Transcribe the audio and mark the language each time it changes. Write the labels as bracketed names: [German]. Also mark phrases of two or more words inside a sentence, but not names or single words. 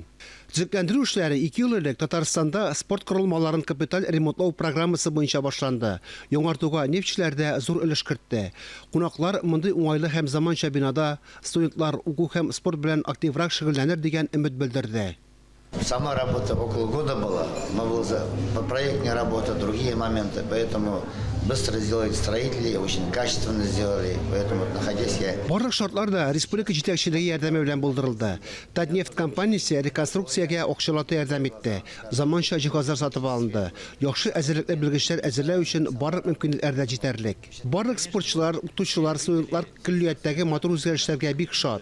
[Tatar] Төзекләндерү эшләре 2 ел элек Татарстанда спорт корылмаларын капиталь ремонтлау программасы буенча башланды. Яңартуга нефтьчеләр дә зур өлеш кертте. Кунаклар мондый уңайлы һәм заманча бинада студентлар уку һәм спорт белән активрак шөгыльләнер дигән өмет белдерде. [Russian] Сама работа около года была, но была проектная работа, другие моменты, поэтому быстро сделали строители, очень качественно сделали, поэтому находясь я... [Tatar] Барлык шартлар да республика җитәкчелеге ярдәме белән булдырылды. Татнефть компаниясе реконструкциягә акчалата ярдәм итте. Заманча җиһазлар сатып алынды. Яхшы әзерлекле белгечләр әзерләү өчен барлык мөмкинлекләр дә җитәрлек. Барлык спортчылар, укытучылар, студентлар күллияттәге матур үзгәрешләргә бик шат.